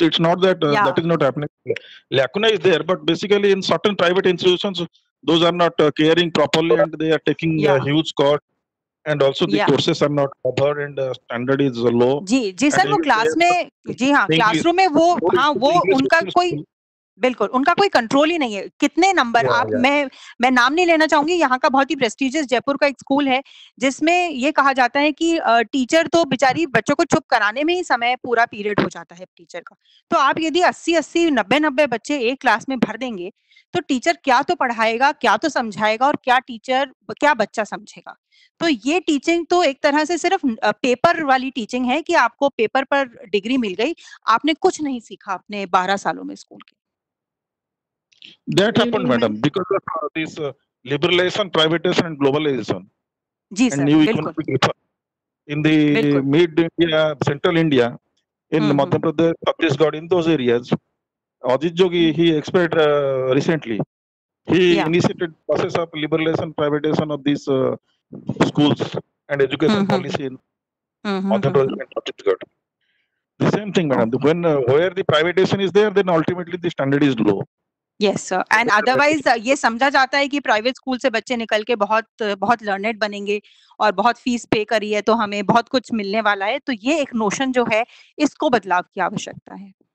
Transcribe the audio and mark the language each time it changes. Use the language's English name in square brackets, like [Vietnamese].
[English] It's not that that is not happening. Lacuna is there, but basically in certain private institutions, those are not caring properly, and they are taking a huge cost. And also the courses are not covered and standard is low. [Hindi] Ji sir, वो class में, जी हाँ, classroom में वो उनका कोई, बिल्कुल उनका कोई कंट्रोल ही नहीं है। कितने नंबर आप, मैं नाम नहीं लेना चाहूंगी, यहाँ का बहुत ही प्रेस्टिजियस जयपुर का एक स्कूल है जिसमें ये कहा जाता है कि टीचर तो बेचारी बच्चों को चुप कराने में ही समय पूरा पीरियड हो जाता है टीचर का। तो आप यदि 80-80, 90-90 बच्चे एक क्लास में भर देंगे तो टीचर क्या तो पढ़ाएगा, क्या तो समझाएगा, और क्या बच्चा समझेगा। तो ये टीचिंग तो एक तरह से सिर्फ पेपर वाली टीचिंग है कि आपको पेपर पर डिग्री मिल गई, आपने कुछ नहीं सीखा अपने 12 सालों में स्कूल के। [English] That happened, madam, because of this liberalization, privatization, and globalization. [Hindi] Ji sir, बिल्कुल। [English] In the mid India, central India, in Madhya Pradesh, Chhattisgarh, in those areas, Ajit Jogi, he expired recently. He initiated process of liberalization, privatization of these schools and education policy in Madhya Pradesh and Chhattisgarh. The same thing, madam. When where the privatization is there, then ultimately the standard is low. Yes sir, and otherwise [Hindi] ये समझा जाता है कि private school से बच्चे निकल के बहुत लर्नेड बनेंगे और बहुत फीस पे करी है तो हमें बहुत कुछ मिलने वाला है। तो ये एक नोशन जो है, इसको बदलाव की आवश्यकता है।